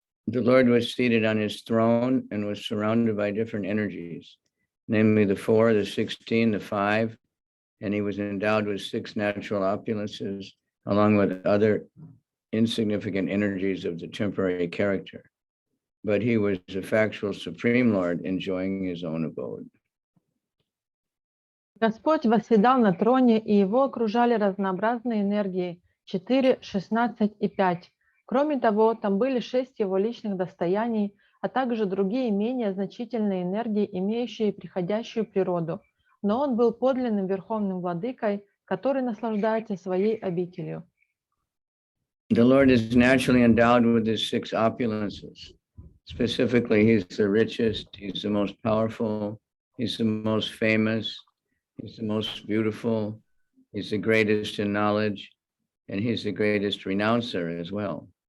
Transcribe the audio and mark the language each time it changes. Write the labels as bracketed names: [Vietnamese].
[English] The Lord was seated on his throne and was surrounded by different energies, namely the 4, the 16, the 5, and he was endowed with 6 natural opulences, along with other insignificant energies of the temporary character. But he was a factual Supreme Lord enjoying his own abode. [Russian] Господь восседал на троне, и его окружали разнообразные энергии 4, 16 и 5. Кроме того, там были 6 его личных достояний, а также другие менее значительные энергии, имеющие приходящую природу. Но он был подлинным верховным владыкой, который наслаждается своей обителью. [English] The Lord is naturally endowed with his 6 opulences. Specifically, he's the richest, he's the most powerful, he's the most famous, he's the most beautiful, he's the greatest in knowledge, and he's the greatest renouncer as well.